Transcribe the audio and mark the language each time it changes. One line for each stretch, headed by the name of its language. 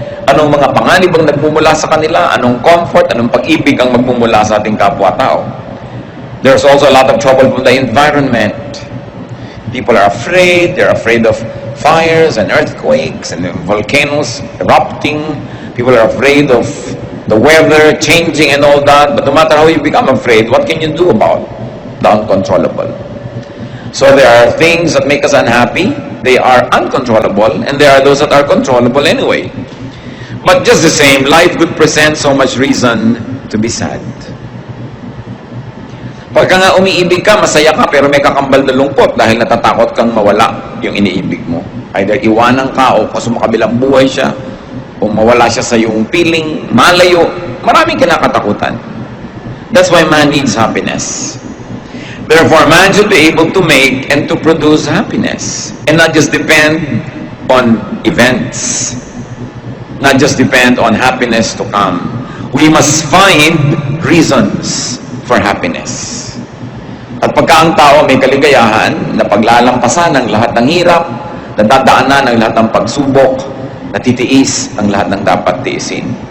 Filipino: Anong mga panganib ang nagmumula sa kanila? Anong comfort, anong pag-ibig ang magmumula sa ating kapwa-tao?
English: There's also a lot of trouble from the environment. People are afraid. They're afraid of fires and earthquakes and volcanoes erupting. People are afraid of the weather changing and all that. But no matter how you become afraid, what can you do about the uncontrollable? So there are things that make us unhappy. They are uncontrollable, and there are those that are controllable anyway. But just the same, life could present so much reason to be sad.
Filipino: Pagka nga umiibig ka, masaya ka, pero may kakambal na lungkot dahil natatakot kang mawala yung iniibig mo. Either iwanan ka o sumakabilang buhay siya, o mawala siya sa iyong piling, malayo. Maraming kinakatakutan.
English: That's why man needs happiness. Therefore, man should be able to make and to produce happiness and not just depend on events, not just depend on happiness to come. We must find reasons for happiness.
Filipino: At pagka ang tao may kaligayahan na paglalampasan ng lahat ng hirap, nadadaanan ng lahat ng pagsubok, natitiis ang lahat ng dapat tiisin.